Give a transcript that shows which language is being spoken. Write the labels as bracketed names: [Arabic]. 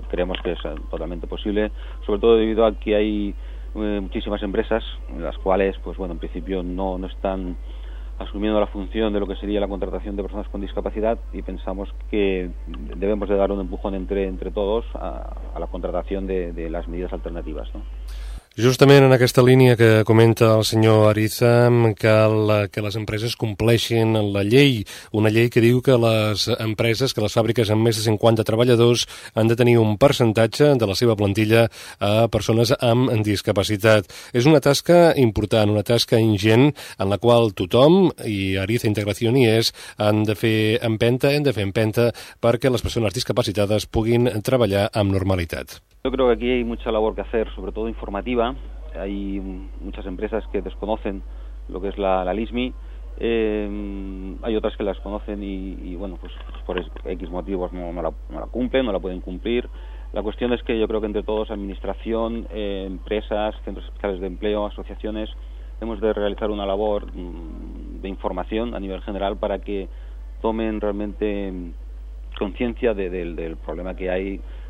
[Spanish] Creemos que es totalmente posible, sobre todo debido a que hay muchísimas empresas, las cuales, pues bueno, en principio no están asumiendo la función de lo que sería la contratación de personas con discapacidad, y pensamos que debemos de dar un empujón entre todos a la contratación de las medidas alternativas, ¿no? [Catalan] Justament en aquesta línia que comenta el senyor Ariza, que les empreses compleixin la llei, una llei que diu que les empreses, que les fàbriques amb més de 50 treballadors han de tenir un percentatge de la seva plantilla a persones amb discapacitat. És una tasca important, una tasca ingent en la qual tothom, i Ariza Integració n'hi és, han de fer empenta perquè les persones discapacitades puguin treballar amb normalitat. [Spanish] Yo creo que aquí hay mucha labor que hacer, sobre todo informativa. Hay muchas empresas que desconocen lo que es la LISMI, hay otras que las conocen y bueno, pues por X motivos no la cumplen, no la pueden cumplir. La cuestión es que yo creo que entre todos, administración, empresas, centros especiales de empleo, asociaciones, hemos de realizar una labor de información a nivel general para que tomen realmente conciencia del problema que hay.